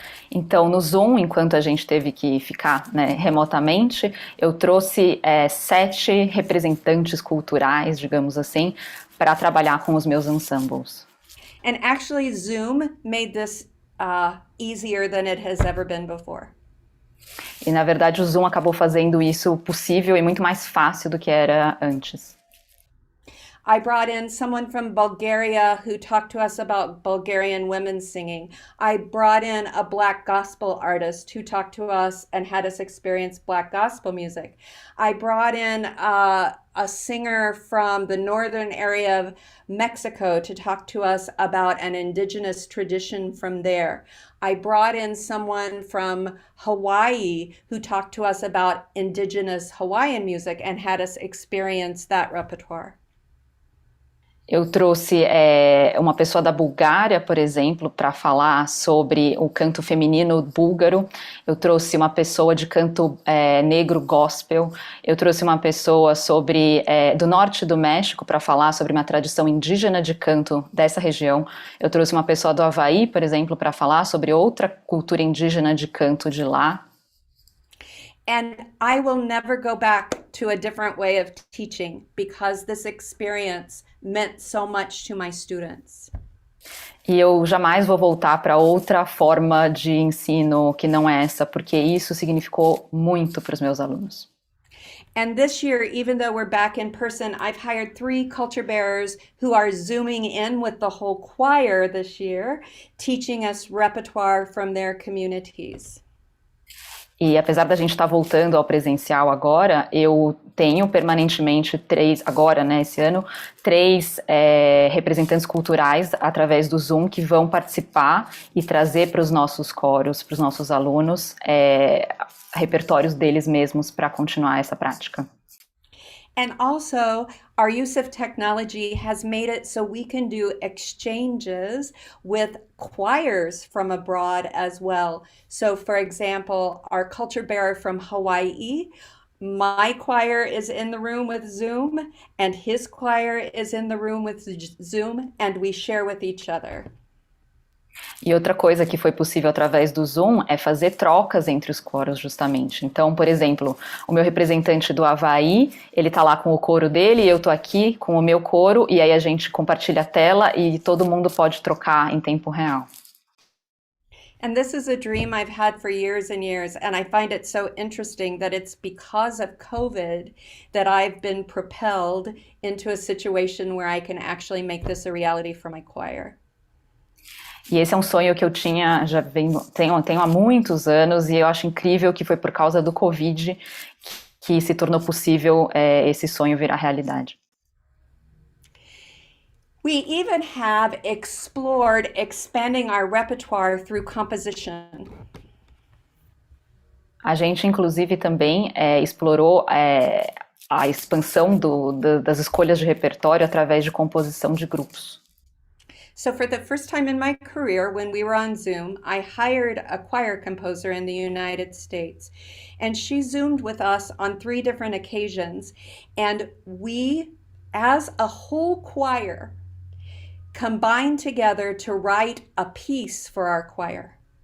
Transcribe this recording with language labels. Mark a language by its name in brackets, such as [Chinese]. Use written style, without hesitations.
[Portuguese] Então, no Zoom, enquanto a gente teve que ficar, né, remotamente, eu trouxe 7 representantes culturais, digamos assim, para trabalhar com os meus ensembles. [English] And actually, Zoom made this easier than it has ever been before. [Portuguese] E, na verdade, o Zoom acabou fazendo isso possível e muito mais fácil do que era antes. [English] I brought in someone from Bulgaria who talked to us about Bulgarian women singing. I brought in a Black gospel artist who talked to us and had us experience Black gospel music. I brought in a singer from the northern area of Mexico to talk to us about an indigenous tradition from there. I brought in someone from Hawaii who talked to us about indigenous Hawaiian music and had us experience that repertoire. [Portuguese] Eu trouxe uma pessoa da Bulgária, por exemplo, para falar sobre o canto feminino búlgaro. Eu trouxe uma pessoa de canto negro gospel. Eu trouxe uma pessoa do norte do México para falar sobre uma tradição indígena de canto dessa região. Eu trouxe uma pessoa do Havaí, por exemplo, para falar sobre outra cultura indígena de canto de lá. [English] And I will never go back to a different way of teaching because this experience meant so much to my students. [Portuguese] E eu jamais vou voltar para outra forma de ensino que não é essa, porque isso significou muito para os meus alunos. [English] And this year, even though we're back in person, I've hired 3 culture bearers who are zooming in with the whole choir this year, teaching us repertoire from their communities. [Portuguese] E apesar da gente estar voltando ao presencial agora, eu tenho permanentemente 3, agora, né, esse ano, 3 representantes culturais através do Zoom que vão participar e trazer para os nossos coros, para os nossos alunos, repertórios deles mesmos para continuar essa prática. [English] And also, our use of technology has made it so we can do exchanges with choirs from abroad as well. So, for example, our culture bearer from Hawaii, my choir is in the room with Zoom, and his choir is in the room with Zoom, and we share with each other. [Portuguese] E outra coisa que foi possível através do Zoom é fazer trocas entre os coros, justamente. Então, por exemplo, o meu representante do Havaí, ele tá lá com o coro dele, e eu tô aqui com o meu coro, e aí a gente compartilha a tela e todo mundo pode trocar em tempo real. [English] And this is a dream I've had for years and years, and I find it so interesting that it's because of COVID that I've been propelled into a situation where I can actually make this a reality for my choir. [Portuguese] E esse é um sonho que eu tenho há muitos anos, e eu acho incrível que foi por causa do Covid que se tornou possível esse sonho virar realidade. [English] We even have explored expanding our repertoire through composition. [Portuguese] A gente, inclusive, também explorou a expansão das escolhas de repertório através de composição de grupos. [English] So for the first time in my career, when we were on Zoom, I hired a choir composer in the United States, and she Zoomed with us on 3 different occasions, and we, as a whole choir, combined together to write a piece for our choir.